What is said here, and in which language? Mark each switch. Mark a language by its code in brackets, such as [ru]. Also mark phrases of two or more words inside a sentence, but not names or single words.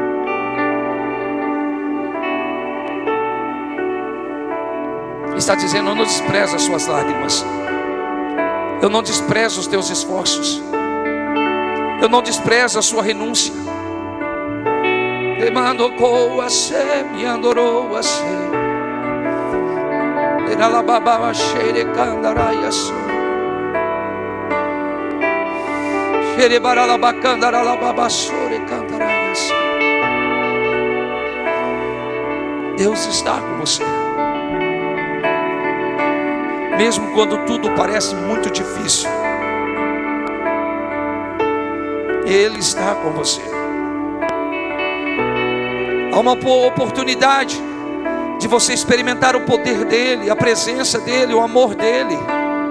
[pt] Está dizendo: eu não desprezo as suas lágrimas, eu não desprezo os teus esforços, eu não desprezo a sua renúncia. Demando coase, me andorou a ser. Era baba cheire candaraias. Cheire barala bacandara la baba sore candaraias. Deus está com você. Mesmo quando tudo parece muito difícil, Ele está com você. Há uma oportunidade de você experimentar o poder dEle, a presença dEle, o amor dEle.